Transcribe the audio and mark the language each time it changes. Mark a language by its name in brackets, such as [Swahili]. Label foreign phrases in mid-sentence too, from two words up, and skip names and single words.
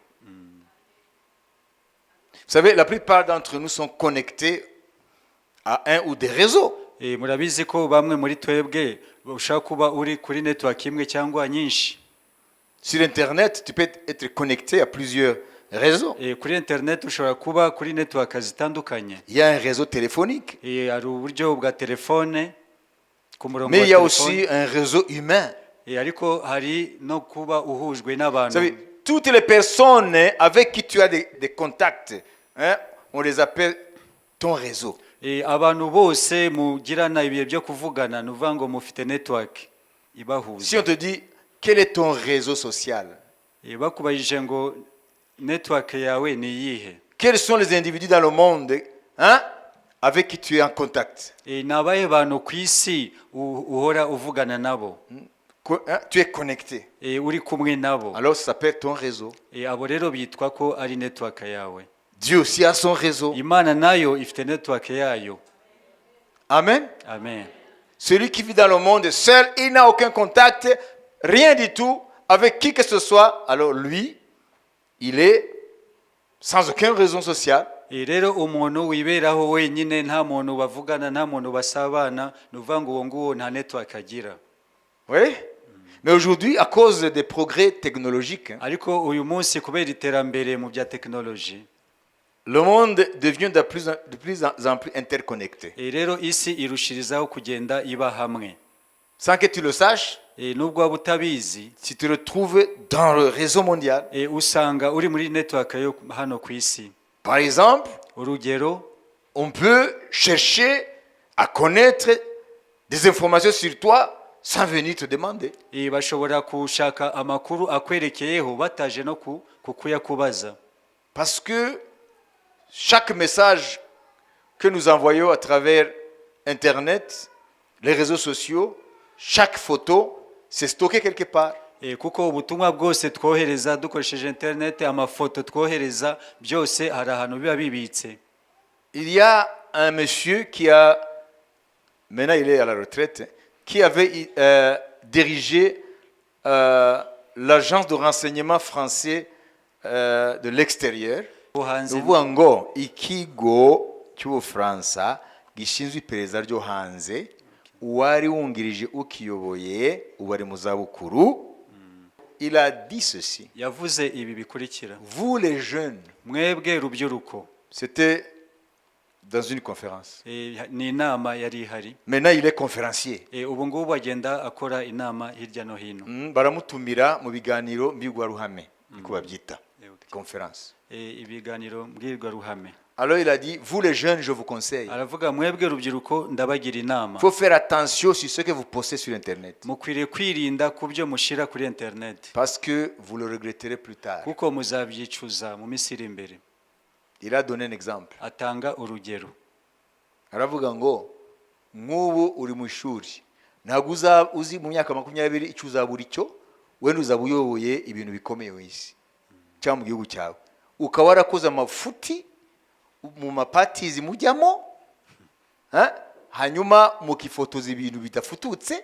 [French] Vous savez, la plupart d'entre nous sont connectés à un ou des réseaux. [Kinyarwanda] Murabizi ko bamwe muri twebwe ushaka kuba uri kuri network imwe cyangwa nyinshi. [French] Sur Internet, tu peux être connecté à plusieurs réseaux. [Kinyarwanda] Kuri internet ushobora kuba kuri network zitandukanye. [French] Il y a un réseau téléphonique. [Kinyarwanda] Hari uburyo bwa telefone ku murongo wa [French] Mais il y a [Kinyarwanda] telefone. [French] aussi un réseau humain. [Kinyarwanda] Ariko hari no kuba uhujwe [French] Vous [Kinyarwanda] n'abantu. [French] savez, toutes les personnes avec qui tu as des contacts, hein, on les appelle ton réseau. [Kinyarwanda] Abantu bose mugirana ibihe byo kuvugana nuvuga ngo mufite network ibahuza. [French] Si on te dit, quel est ton réseau social? [Kinyarwanda] Bakubajije ngo network yawe ni iyihe? [French] Quels sont les individus dans le monde, hein, avec qui tu es en contact? [Kinyarwanda] Nabaye bantu ku isi uhora uvugana nabo. [French] Tu es connecté. [Kinyarwanda] Uri kumwe nabo. [French] Alors ça s'appelle ton réseau. [Kinyarwanda] Abo rero bitwa ko ari network yawe. [French] Dieu aussi a son réseau. [Kinyarwanda] Imana nayo ifite network yayo. Amen. Amen. [French] Celui qui vit dans le monde seul, il n'a aucun contact, rien du tout, avec qui que ce soit. Alors lui, il est sans aucune raison sociale. [Kinyarwanda] Rero umuntu wiberaho wenyine nta muntu bavugana nta muntu basabana nuvuga ngo uwo nguwo nta network agira. [French] Oui. Mais aujourd'hui, à cause des progrès technologiques, [Kinyarwanda] Ariko uyu munsi kubera iterambere mu bya technology, [French] le monde devient de plus en plus interconnecté. [Kinyarwanda] rero isi irushirizaho kugenda iba hamwe. [French] Sans que tu le saches, [Kinyarwanda] Nubwo waba utabizi, [French] si tu le trouves dans le réseau mondial, [Kinyarwanda] usanga uri muri network yo hano ku isi. [French] par exemple, [Kinyarwanda] Urugero, [French] on peut chercher à connaître des informations sur toi sans venir te demander. [Kinyarwanda] bashobora kushaka amakuru akwerekeyeho bataje no kukuyakubaza. [French] Parce que chaque message que nous envoyons à travers Internet, les réseaux sociaux, chaque photo, c'est stocké quelque part. [Kinyarwanda] kuko ubutumwa bwose twohereza dukoresheje internet, amafoto twohereza byose hari ahantu biba bibitse. [French] Il y a un monsieur qui a, maintenant il est à la retraite, qui avait dirigé l'agence de renseignement français de l'extérieur. [Kinyarwanda] Hanze uvuga ngo ikigo cy'ubufaransa gishinzwe iperereza ryo hanze, uwari wungirije ukiyoboye ubu ari mu zabukuru. [French] Il a dit ceci: [Kinyarwanda] yavuze ibi bikurikira: [French] vous les jeunes, [Kinyarwanda] mwebwe rubyiruko. [French] c'était dans une conférence. [Kinyarwanda] Ni inama yari ihari. [French] Maintenant il est conférencier. [Kinyarwanda] Ubu ngubu agenda akora inama hirya no hino. Baramutumira mu biganiro mbwirwaruhame, niko babyita conférence. Ibiganiro mbwirwaruhame. [French] Alors il a dit, vous les jeunes, je vous conseille. [Kinyarwanda] Aravuga mwebwe rubyiruko ndabagira inama. [French] Il faut faire attention sur ce que vous postez sur internet. [Kinyarwanda] Mukwiriye kwirinda kubyo mushira kuri internet. [French] Parce que vous le regretterez plus tard. [Kinyarwanda] Kuko muzabyicuza mu minsi iri imbere. [French] Il a donné un exemple. [Kinyarwanda] Atanga urugero. Aravuga ngo nk'ubu uri mu ishuri, ntabwo uzi mu myaka 20 icyo uzabura icyo, wenda uzaba uyoboye ibintu bikomeye mu isi cyangwa mu gihugu cyawe, ukaba warakoze amafuti mu mapatizi mujyamo, hanyuma mukifotoza ibintu bidafututse.